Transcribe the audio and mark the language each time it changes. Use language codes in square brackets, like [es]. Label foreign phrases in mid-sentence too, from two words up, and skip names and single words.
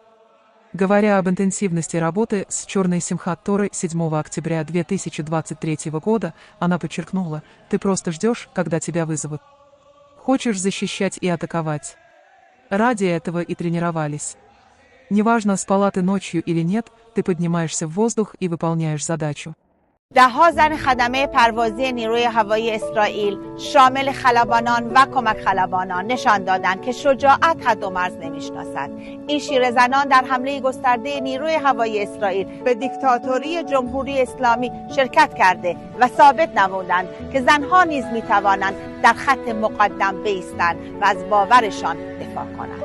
[ru] Говоря об интенсивности работы с черной Симхат Торой 7 октября 2023 года, она подчеркнула: «Ты просто ждешь, когда тебя вызовут. Хочешь защищать и атаковать. Ради этого и тренировались. Неважно, спала ты ночью или нет, ты поднимаешься в воздух и выполняешь задачу». [fa] ده‌ها زن خدمه پروازی نیروی هوایی اسرائیل شامل خلبانان و کمک خلبانان نشان دادند که شجاعت حد و مرز نمیشناسد. این شیر زنان در حمله گسترده نیروی هوایی اسرائیل به دیکتاتوری جمهوری اسلامی شرکت کرده و ثابت نمودند که زنها نیز میتوانند در خط مقدم بایستند و از باورشان دفاع کنند.